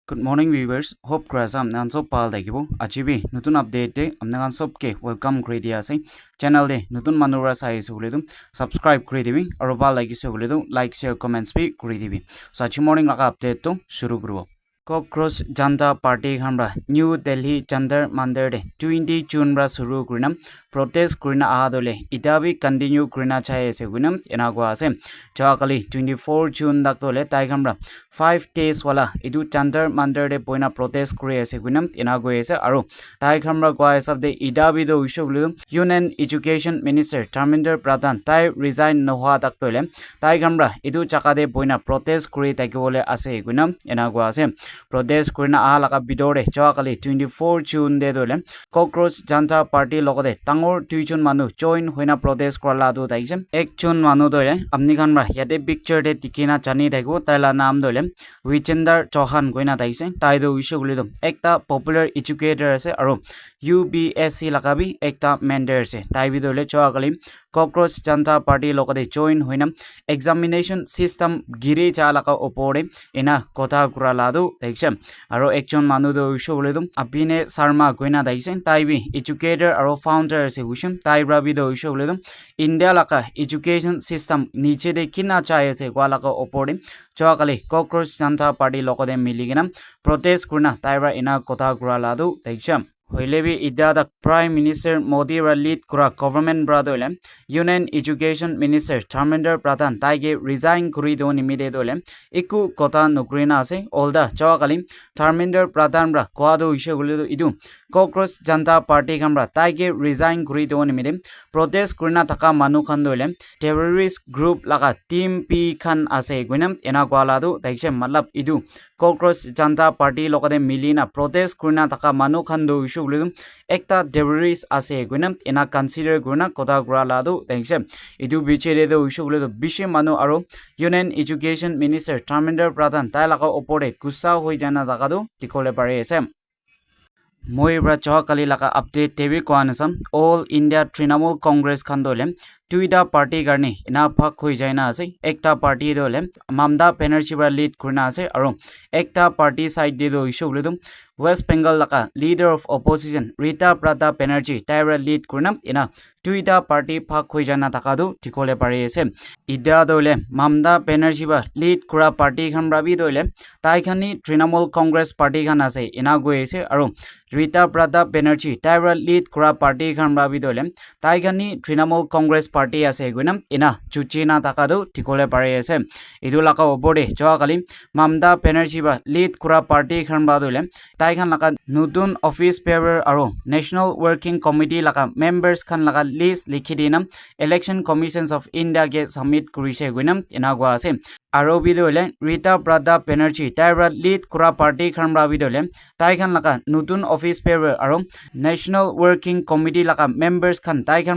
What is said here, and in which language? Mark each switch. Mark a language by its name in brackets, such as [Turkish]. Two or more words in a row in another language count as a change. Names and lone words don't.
[English] Good morning viewers. [Naga Pidgin] Hope krasa amnan sob pal dakibo. Achibi nutun update de amnan sob ke welcome kuri dia ase. Channel de nutun manura sai se bolidum subscribe kuri dibi aru bal like se bolidum [English] like share comments [Naga Pidgin] bi kuri dibi. So achi morning laka update to shuru krubo. Cockroach Janta Party Hamra New Delhi Chandar Manderde 20 June bra suru kurinam protest kurina ahadole itabi continue kurina chahe se gunam enagwa ase chakali 24 June daktole taigamra 5 days wala idu Chandar Manderde poina protest kuri ase gunam enagwa ase aru taigamra kwa sabde itabi do issue [English] Union Education Minister [Naga Pidgin] Dharmendra Pradhan tai resign nohwa daktole taigamra idu chakade poina protest kuri takibole ase gunam enagwa ase protest kurina ahalaka bidore chawakali 24 June de dole Cockroach Janta Party logode tangor 2 June manu join hoina protest korala do taise 1 June manu dole apni khan ra yate picture de tikina chani thaibo taila naam dole Vichender Chauhan goina taise tai do issue guli do ekta [English] popular educator [Naga Pidgin] ase aro UBSC lakabi ekta mentor ase tai bi dole chawakali Cockroach Janta Party logode join hoina [English] examination system [Naga Pidgin] gire chalaka opore ena kotha kurala do aro ekjon manu do issue bolidum Abhine Sharma goina daisen taibi educator aro founder se wishum taibra bi do issue bolidum India laka [English] education system [Naga Pidgin] niche de kina chahe se gwalaka opore chawakali Cockroach Janta Party lokode miligina protest kurna taibra ena kotha kurala do daisam Hoilebi idada [English] Prime Minister [Naga Pidgin] Modi ra lead kura government bradole [English] Union Education Minister [Naga Pidgin] Dharmendra Pradhan taige resign kuri do nimide dole iku kota nukrina ase olda chawakali Dharmendra Pradhan ra kwado issue gulido idu Cockroach Janta Party kamra taige resign kuri do nimide protest kurina taka manu khan dole [English] terrorist group [Naga Pidgin] laga team P khan ase guinam ena kwala do taise matlab idu Cockroach Janta Party lokade milina protest kurina taka manu khan do issue gulidum ekta terrorist ase guinam ena consider guna kota grala do thanks idu bichere do issue gulido bishi manu aro [English] Union Education Minister [Naga Pidgin] Dharmendra Pradhan tai laga opore gussa hoi jana daga do tikole pare ase moi bra chawakali laga update tebi kwanasam All India Trinamool Congress khandole Tuida party garni ina phak hoi jaina ase ekta party dole Mamta Banerjee bra lead kurna ase aro ekta party side de do issue gulidum West Bengal laka [English] leader of opposition [Naga Pidgin] Rita Pratap Banerjee taira lead kurna ina Tuida party phak hoi jana takadu tikole pare ase ida dole Mamta Banerjee ba lead kura party khan rabi dole tai khani Trinamool Congress party khan ase ina goi ase aro Rita Pratap Banerjee taira lead kura party khan rabi dole tai khani Trinamool Congress party ase guinam ina chuchina takadu tikole pare ase idu laka obode chawakali Mamta Banerjee ba lead kura party khan ba dole tai khan laka nutun [English] office paper [Naga Pidgin] aro National Working Committee laka members khan laka list likhidinam Election Commissions of India ge submit kurise guinam ina gwa ase aro bidole Rita Pratap Banerjee taira lead kura party khan ra bidole tai khan laka nutun [English] office paper [Naga Pidgin] aro National Working Committee laka members khan tai khan